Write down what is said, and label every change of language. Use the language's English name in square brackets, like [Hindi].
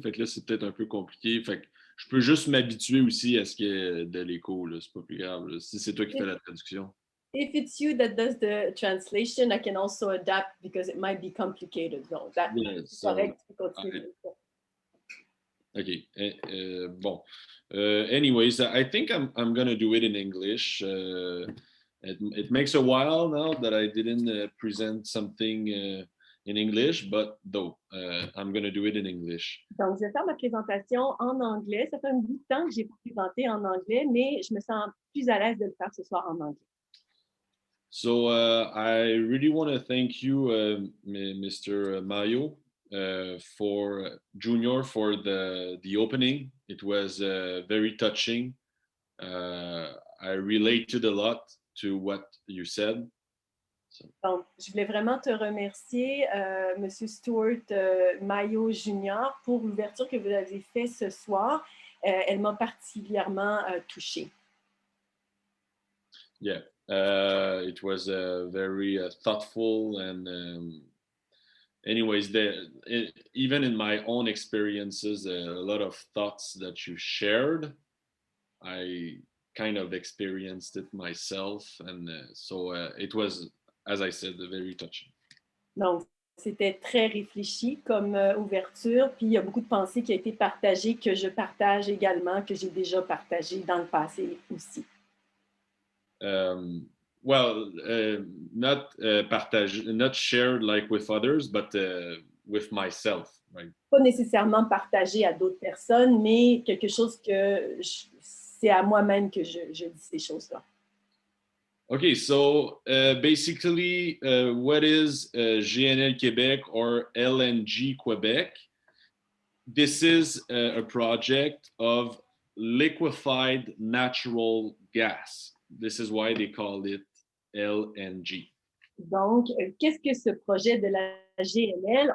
[French] Fait que là, c'est peut-être un peu compliqué. Fait que je peux juste m'habituer aussi à ce qu'il y ait de l'écho. C'est pas plus grave. Là, si c'est toi qui fais la traduction. [English] If it's you that does the translation, I can also adapt because it might be complicated. No, that's correct. Okay. Bon. Anyways, I think I'm gonna do it in English. It makes a while now that I didn't present something in English, but though I'm gonna do it in English. [French] Donc, je vais faire ma présentation en anglais. Ça fait un bout de temps que j'ai pas présenté en anglais, mais je me sens plus à l'aise de le faire ce soir en anglais. [English] So I really want to thank you, Mr. Mayo, for Junior for the opening. It was very touching. I related a lot to what you said. [French] Donc, je voulais vraiment te remercier, Monsieur Stuart Mayo Jr., pour l'ouverture que vous avez faite ce soir. Elle m'a particulièrement touchée. [English] Yeah, it was very thoughtful and anyways, even in my own experiences, a lot of thoughts that you shared, I kind of experienced it myself, and so it was, as I said, very touching. [French] Donc, c'était très réfléchi comme ouverture, puis il y a beaucoup de pensées qui ont été partagées, que je partage également, que j'ai déjà partagées dans le passé aussi. [English] Well, not not shared like with others, but with myself, right? [French] Pas nécessairement partagées à d'autres personnes, mais quelque chose que c'est à moi-même que je dis ces choses-là. [English] Okay, so basically, what is GNL Québec or LNG Quebec? This is a project of liquefied natural gas. This is why they call it LNG. [French] Donc, qu'est-ce que ce projet de la GNL?